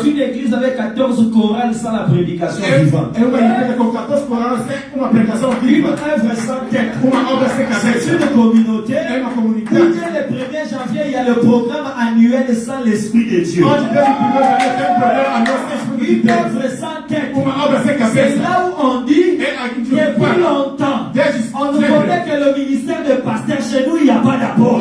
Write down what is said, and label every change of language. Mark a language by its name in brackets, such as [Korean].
[French] c'est une église avec 14 chorales sans la prédication vivante. [Portuguese] É uma igreja com 14 corais sem uma pregação [French] Une [Portuguese] viva. [French] œuvre sans tête, [Portuguese] Uma obra sem [French] c'est [Portuguese] cabeça. [French] une communauté [Portuguese] É uma [French] où [Portuguese] comunidade. [French] dès le 1er janvier, il y a le programme annuel sans l'Esprit de Dieu. [Portuguese] Onde Deus primeiro já tem um problema a nossa espírito de [French] Une [Portuguese] Deus. [French] œuvre sans tête, [Portuguese] Uma obra sem [French] c'est [Portuguese] cabeça. [French] là où on dit, [Portuguese] É aqui que [French] depuis longtemps, on nous connaît que le ministère de pasteur, chez nous, il n'y a pas d'abord.